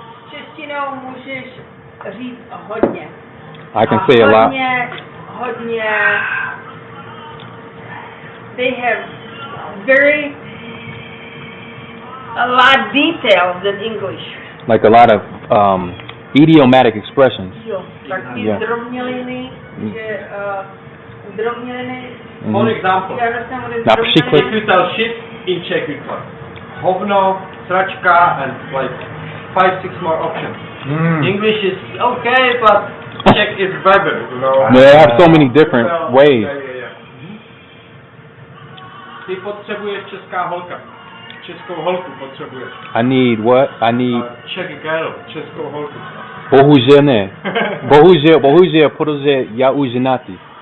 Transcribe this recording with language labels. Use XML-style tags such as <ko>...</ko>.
<cs>Češtinou můžeš říct hodně.</cs> <en>I can say a lot.</en> <cs>Hodně.</cs> <en>They have a lot details than English. Like a lot of idiomatic expressions.</en> <cs>Jo, tak ty</cs> <en>Yeah.</en> <cs>zdrobněliny, že zdrobněliny.</cs> <en>For example,</en> <cs>Já nevím,</cs> <en>what is</en> <cs>Například.</cs> <en>if you tell shit in Czech we call</en> <cs>hovno, sračka,</cs> <en>and like 5-6 more options. English is okay, but Czech is better, you know. They have so many different ways. Yeah.</en> <cs>Ty potřebuješ českou holku potřebuješ.</cs> <en>I need what? I need. Czech girl,</en> <cs>českou holku. Bohužel ne. Bohužel, protože já už ženatý.</cs>